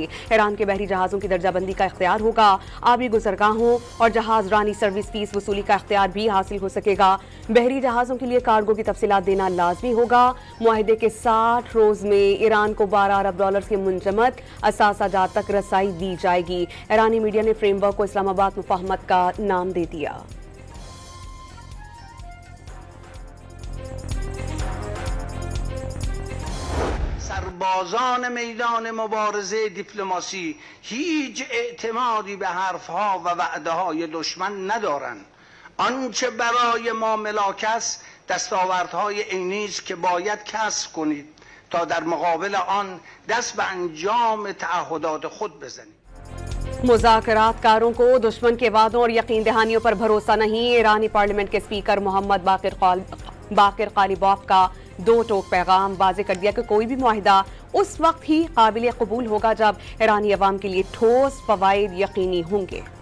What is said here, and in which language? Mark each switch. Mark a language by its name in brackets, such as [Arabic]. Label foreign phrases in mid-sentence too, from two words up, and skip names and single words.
[Urdu] ایران کے بحری جہازوں کی درجہ بندی کا اختیار ہوگا۔ آبی گزرگاہوں اور جہاز رانی سروس فیس وصولی کا اختیار بھی حاصل ہو سکے گا. بحری جہازوں کے لیے کارگو کی تفصیلات دینا لازمی ہوگا. معاہدے کے 60 روز میں ایران کو $12 ارب کے منجمد اثاثہ جات تک رسائی دی جائے گی. ایرانی میڈیا نے فریم ورک کو اسلام آباد مفاہمت کا نام دے دیا. [Persian] سربازان میدان مبارزه دیپلماسی هیچ اعتمادی به حرفها و وعده‌های دشمن ندارند. آنچه برای ما ملاک است دستاوردهای عینی است که باید کسب کنید تا در مقابل آن دست به انجام تعهدات خود بزنید. [Urdu] مذاکرات کاروں کو دشمن کے وعدوں اور یقین دہانیوں پر بھروسہ نہیں. ایرانی پارلیمنٹ کے اسپیکر محمد باقر قالیباف کا 2 ٹوک پیغام واضح کر دیا کہ کوئی بھی معاہدہ اس وقت ہی قابل قبول ہوگا جب ایرانی عوام کے لیے ٹھوس فوائد یقینی ہوں گے.